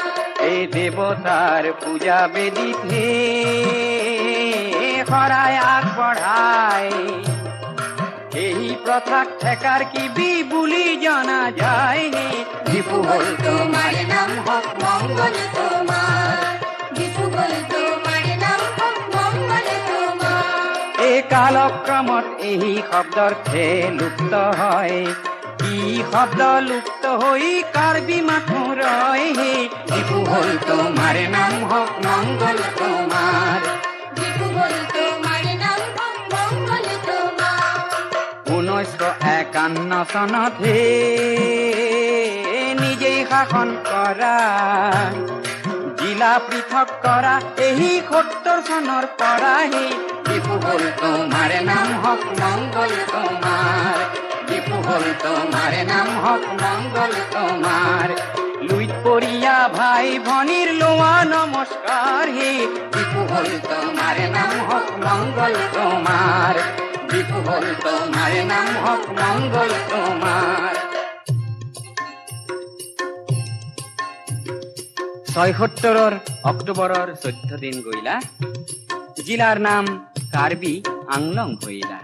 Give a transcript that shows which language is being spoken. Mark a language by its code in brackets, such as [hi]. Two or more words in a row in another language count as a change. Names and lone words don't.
[as] এই দেবতার পূজা বেদিত হে, খরায় আগ বঢ়ায়, এই প্রথা ঠেকার কি বি বুলি জানা যায় হে। [bn] দীপু বল তোমার নাম হোক মঙ্গল তোমার, দীপু বল তোমার নাম হোক মঙ্গল তোমার। [as] এই কালক্রমত এই শব্দৰ ঠে লুপ্ত হয়, ই শব্দ লুপ্ত হৈ কাৰ্বি মাথো ৰয় হে। [bn] দীপু বল তোমার নাম হোক মঙ্গল তোমার, দীপু বল তোমার নাম হোক মঙ্গল তোমার। [as] 1951 চনত হে নিজেই শাসন কৰা, জিলা পৃথক কৰা এই 70 চনৰ পৰা হে। [bn] দীপু বল তোমার নাম হোক মঙ্গল তোমার, দীপু বল তোমার নাম হোক মঙ্গল তোমার। [as] লুইত পৰিয়া ভাই ভনীৰ লোৱা নমস্কাৰ হে। [bn] দীপু বল তোমার নাম হোক মঙ্গল তোমার, দীপু বল তোমার নাম হোক মঙ্গল তোমার। [as] 76 অক্টোবৰৰ 14 দিন গইলা, জিলাৰ নাম কাৰ্বি আংলং হইলা।